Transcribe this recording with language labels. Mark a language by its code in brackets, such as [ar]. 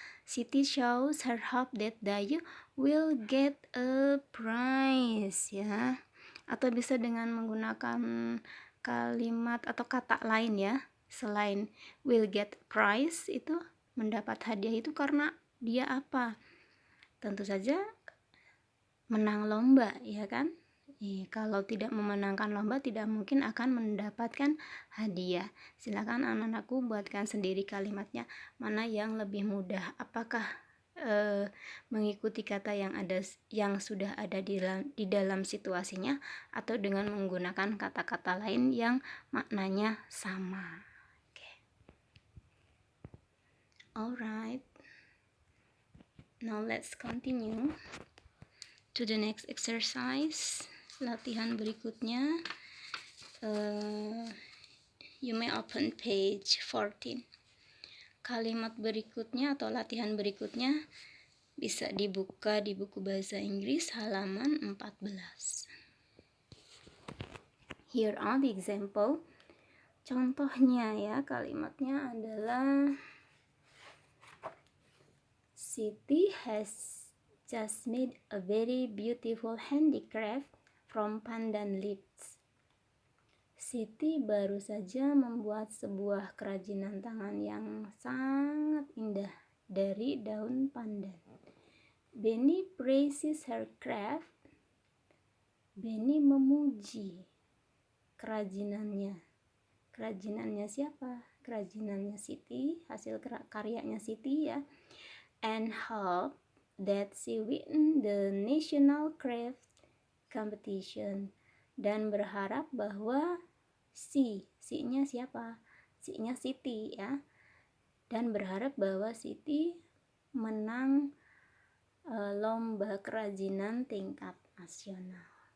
[en] Siti shows her hope that Dayu will get a prize, ya. [id] Atau bisa dengan menggunakan kalimat atau kata lain ya, selain [en] will get prize [id] itu mendapat hadiah itu karena dia apa? Tentu saja menang lomba, ya kan? Kalau tidak memenangkan lomba tidak mungkin akan mendapatkan hadiah. Silakan anak-anakku buatkan sendiri kalimatnya, mana yang lebih mudah. Apakah mengikuti kata yang sudah ada di dalam situasinya, atau dengan menggunakan kata-kata lain yang maknanya sama. [en] Alright, now let's continue to the next exercise. [id] Latihan berikutnya, [en] you may open page 14. [id] Kalimat berikutnya atau latihan berikutnya bisa dibuka di buku bahasa Inggris halaman 14. [en] Here are the example. [id] Contohnya ya, kalimatnya adalah [en] Siti has just made a very beautiful handicraft from pandan leaves. [id] Siti baru saja membuat sebuah kerajinan tangan yang sangat indah dari daun pandan. [en] Benny praises her craft. [id] Benny memuji kerajinannya. Kerajinannya siapa? Kerajinannya Siti, hasil karyanya Siti ya. [en] And hope that she win the national craft competition. [id] Dan berharap bahwa si-nya siapa? Si-nya Siti ya. Dan berharap bahwa Siti menang lomba kerajinan tingkat nasional.